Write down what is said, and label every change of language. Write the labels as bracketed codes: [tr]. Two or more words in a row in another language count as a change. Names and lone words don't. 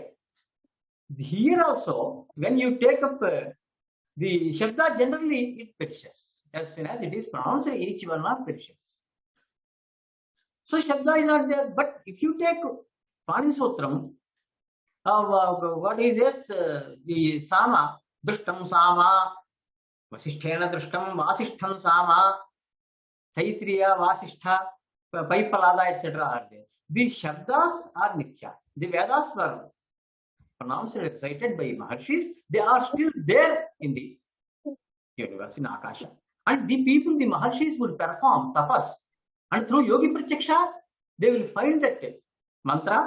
[en] Here also, when you take up the Shabda, generally it perishes. As soon as it is pronounced, each one are perishes. So Shabda is not there. But if you take Panini Sutram, what is this? [sa] The Sama, Drishtam Sama, Vasishthena Drishtam, Vasishtham Sama, Taitriya, Vasishtha, Paipalada, [en] etc. are there. These Shabdas are Nitya. The Vedas were pronounced and recited by Maharshis. They are still there in the universe, in Akasha. And the people, the Maharshis, would perform tapas. And through [sa] Yogi Pratyaksha, [en] they will find that mantra.